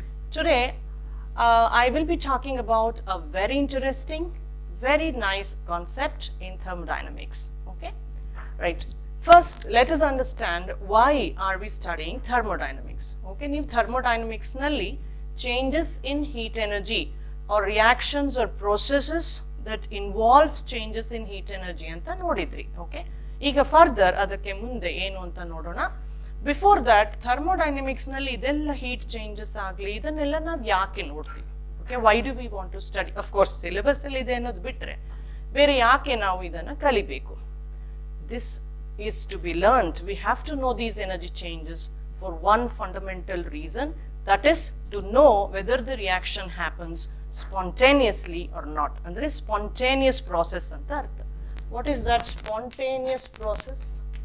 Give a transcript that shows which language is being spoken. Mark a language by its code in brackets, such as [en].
[en] Today, I will be talking about a very interesting, very nice concept in thermodynamics. Okay. Right. First, let us understand why are we studying thermodynamics. Okay, ನೀವು thermodynamics ನಲ್ಲಿ changes in heat energy or reactions or processes that involves changes in heat energy [kn] ಅಂತ ನೋಡಿದ್ರಿ. Okay, ಈಗ further ಅದಕ್ಕೆ ಮುಂದೆ ಏನು ಅಂತ ನೋಡೋಣ. [en] Before that, [kn] thermodynamics ನಲ್ಲಿ ಇದೆಲ್ಲ heat changes ಆಗಲಿ ಇದನ್ನೆಲ್ಲ ನಾವು ಯಾಕೆ ನೋಡ್ತೀವಿ? [en] Okay, why do we want to study? [kn] Of course, syllabus ಅಲ್ಲಿ ಇದೆ ಅನ್ನೋದು ಬಿಟ್ರೆ ಬೇರೆ ಯಾಕೆ ನಾವು ಇದನ್ನ ಕಲಿಬೇಕು? [en] This is to be learned. We have to know these energy changes for one fundamental reason, that is to know whether the reaction happens spontaneously or not. [kn] Andre spontaneous process anta artha. [en] What is that spontaneous process?